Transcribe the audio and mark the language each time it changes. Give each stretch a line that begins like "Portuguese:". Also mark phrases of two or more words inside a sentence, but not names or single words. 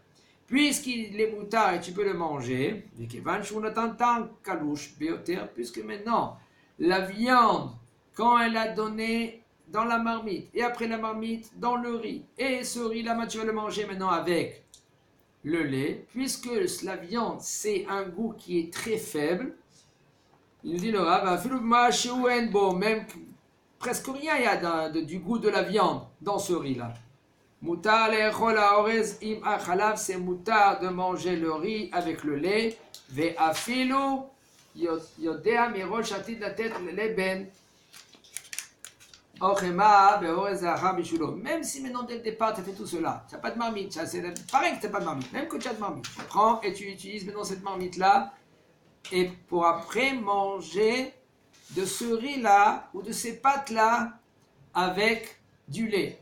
French: Puisqu'il est moutar et tu peux le manger, puisque maintenant, la viande, quand elle a donné dans la marmite, et après la marmite, dans le riz, et ce riz là, tu vas le manger maintenant avec le lait, puisque la viande, c'est un goût qui est très faible, Il nous dit le Rav, même presque rien il y a du goût de la viande dans ce riz-là.
Hebrew: מותר לאכול האורז עם החלב,
French: c'est mutar de manger le riz avec le lait.
Hebrew: ואפילו יודע מראש עתיד לתת לבן.
French: Même si maintenant dès le départ tu as fait tout cela, tu n'as pas de marmite, c'est pareil que tu n'as pas de marmite, même que tu as de marmite, tu prends et tu utilises maintenant cette marmite-là et pour après manger de ce riz-là ou de ces pâtes-là avec du lait.